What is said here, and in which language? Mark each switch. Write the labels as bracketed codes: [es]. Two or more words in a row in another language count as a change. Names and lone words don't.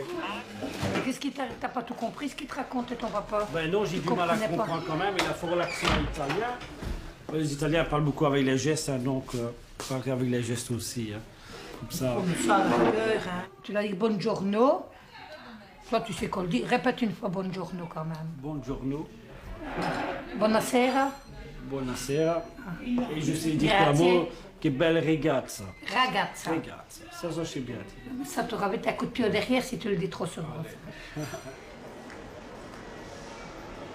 [fr] Qu'est-ce qui t'as pas tout compris, ce qu'il te raconte ton papa? Ben non, j'ai Tu du mal à comprenais pas. comprendre quand même, il a fort l'accent italien. Les Italiens parlent beaucoup avec les gestes, hein, donc parler avec les gestes aussi. Hein. Comme ça. Comme ça, à l'heure, hein. Tu l'as dit buongiorno. Toi, tu sais qu'on le dit. Répète une fois buongiorno quand même. Buongiorno, Buonasera. buonasera. Et je sais dire Grazie. un mot, [it] che belle ragazza. [fr] Ragazza. Ragazza, ça je sais bien dire. Ça t'aurait été un coup de pied au derrière si tu le dis trop souvent.